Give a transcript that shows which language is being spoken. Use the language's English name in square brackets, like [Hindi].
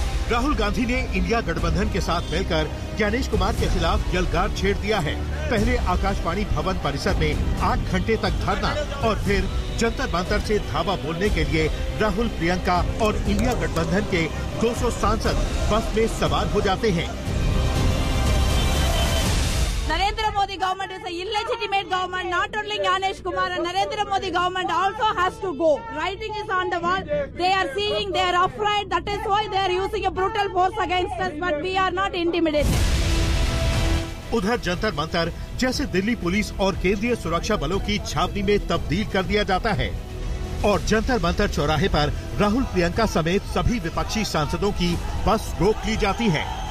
[Hindi] राहुल गांधी ने इंडिया गठबंधन के साथ मिलकर ज्ञानेश कुमार के खिलाफ यलगार छेड़ दिया है। पहले आकाशवाणी भवन परिसर में 8 घंटे तक धरना और फिर जंतर मंतर से धावा बोलने के लिए राहुल, प्रियंका और इंडिया गठबंधन के 200 सांसद बस में सवार हो जाते हैं। [English] Narendra Modi government is a illegitimate government. Not only Ganesh Kumar, and Narendra Modi government also has to go. Writing is on the wall. They are seeing, they are afraid. That is why they are using a brutal force against us. But we are not intimidated. [Hindi] उधर जंतर मंतर जैसे Delhi police और केंद्रीय सुरक्षा बलों की छावनी में तब्दील कर दिया जाता है, और जंतर मंतर चौराहे पर राहुल, प्रियंका समेत सभी विपक्षी सांसदों की बस रोक ली जाती है।